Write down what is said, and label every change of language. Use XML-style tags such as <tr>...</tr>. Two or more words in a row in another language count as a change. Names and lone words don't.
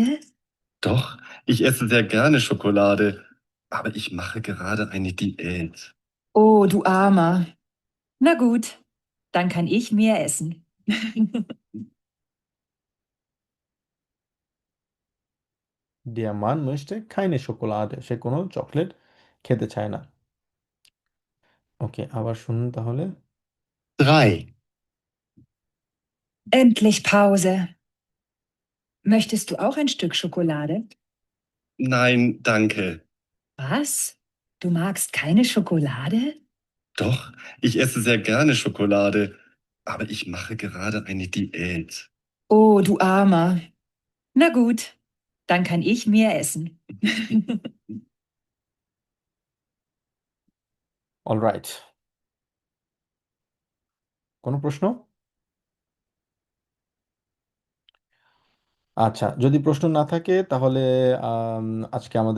<de>Doch, ich esse sehr gerne Schokolade, aber ich mache gerade eine Diät. Oh, du Armer. Na gut, dann kann ich mehr essen. Der Mann möchte keine Schokolade,</de> <bn>সে কোনো চকলেট খেতে চায় না। ওকে, আবার শুনুন তাহলে। 3.</bn> <de>Endlich Pause. Möchtest du auch ein Stück Schokolade? Nein, danke. Was? Du magst keine Schokolade? Doch, ich esse sehr gerne Schokolade, aber ich mache gerade eine Diät. Oh, du Armer. Na gut, dann kann ich mehr essen.</de> <bn>অলরাইট, কোনো প্রশ্ন? আচ্ছা, যদি প্রশ্ন না থাকে তাহলে আম, আজকে আমাদের</bn>